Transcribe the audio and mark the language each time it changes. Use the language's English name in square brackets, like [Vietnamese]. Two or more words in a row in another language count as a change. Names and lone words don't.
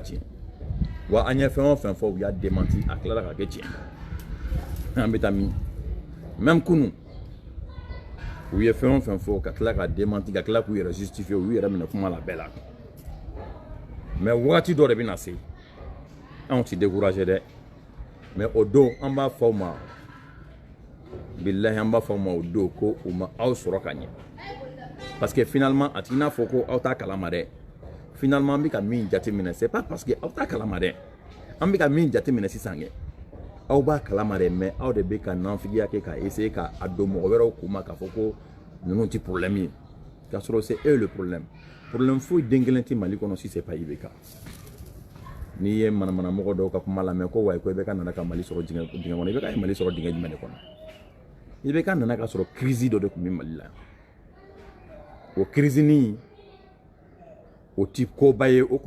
[Bambara] tiɲɛ wa an ye fɛn o fɛn fɔ u y'a démenti a tilala ka kɛ tiɲɛ an bɛ taa min même kunu u ye fɛn o fɛn fɔ ka tila k'a démenti ka tila k'u yɛrɛ justifier u yɛrɛ minɛ kuma la bɛɛ la mais wagati dɔ de bɛ na se anw ti décourager dɛ mais o don an b'a fɔ u ma billahi an b'a fɔ u ma o don ko u ma aw sɔrɔ ka ɲɛ [French] parce que finalement [Bambara] a t'i n'a fɔ ko aw t'a kalama dɛ finalement an bɛ ka min jateminɛ [French] c'est pas parce que [Bambara] aw t'a kalama dɛ an bɛ ka min jateminɛ sisan kɛ aw b'a kalama dɛ mais aw de bɛ ka nanfigiya kɛ ka essayer ka a don mɔgɔ wɛrɛw kun ma k'a fɔ ko ninnu ti problème ye k'a sɔrɔ [French] c'est eux le problème [Bambara] foyi den kelen tɛ Mali kɔnɔ [French] si c'est [Bambara] pas IBK n'i ye manamana mɔgɔ dɔw ka kuma lamɛn ko wayi ko IBK nana ka Mali sɔrɔ dingɛ kɔnɔ IBK ye Mali sɔrɔ dingɛ jumɛn de kɔnɔ IBK nana ka sɔrɔ crise dɔ de tun bɛ Mali la o crise nin o ti koba ye o tun